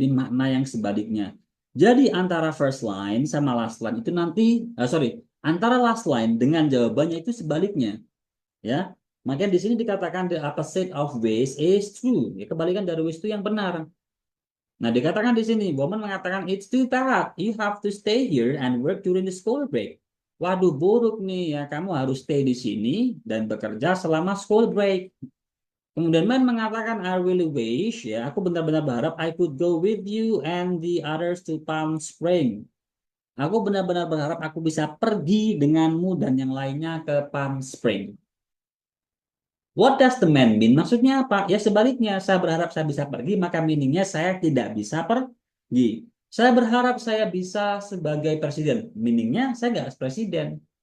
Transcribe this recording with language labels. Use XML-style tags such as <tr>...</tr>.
<id>Jadi makna yang sebaliknya. Jadi antara first line sama last line itu nanti, antara last line dengan jawabannya itu sebaliknya, ya. Makanya di sini dikatakan</id> <en>the opposite of wish is true.</en> <id>Ya, kebalikan dari wish itu yang benar. Nah, dikatakan di sini, Bowman mengatakan</id> <en>it's too bad. You have to stay here and work during the school break.</en> <id>Waduh, buruk nih ya. Kamu harus stay di sini dan bekerja selama school break. Kemudian Man mengatakan,</id> <en>I really wish,</en> <id>ya, aku benar-benar berharap</id> <en>I could go with you and the others to Palm Spring.</en> <id>Aku benar-benar berharap aku bisa pergi denganmu dan yang lainnya ke Palm Spring.</id> <en>What does the man mean?</en> <id>Maksudnya apa? Ya sebaliknya, saya berharap saya bisa pergi, maka meaningnya saya tidak bisa pergi. Saya berharap saya bisa sebagai presiden. Meaningnya saya nggak harus presiden.</id>